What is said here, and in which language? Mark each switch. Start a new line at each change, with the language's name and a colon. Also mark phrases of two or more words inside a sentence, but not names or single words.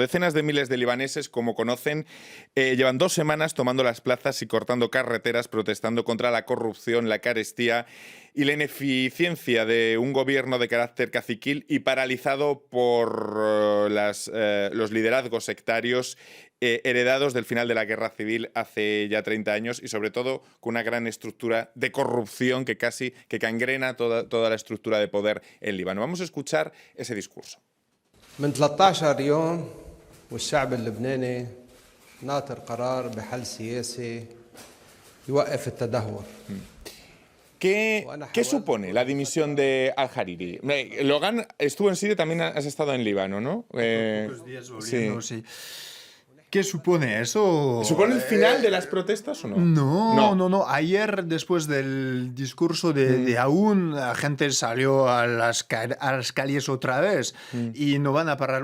Spanish: Decenas de miles de libaneses, como conocen, llevan 2 semanas tomando las plazas y cortando carreteras, protestando contra la corrupción, la carestía y la ineficiencia de un gobierno de carácter caciquil y paralizado por los liderazgos sectarios heredados del final de la guerra civil hace ya 30 años y sobre todo con una gran estructura de corrupción que cangrena toda la estructura de poder en Líbano. Vamos a escuchar ese discurso.
Arabic: من 13 يوم والشعب اللبناني ناطر قرار بحل سياسي يوقف التدهور.
Spanish: ¿Qué supone la dimisión de al-Hariri? Logan estuvo en Siria, también has estado en Líbano, ¿no? Pocos días volviendo, sí. ¿Qué supone eso? ¿Supone el final de las protestas o no? No. Ayer, después del discurso de Aoun, la gente salió a las calles otra vez y no van a parar.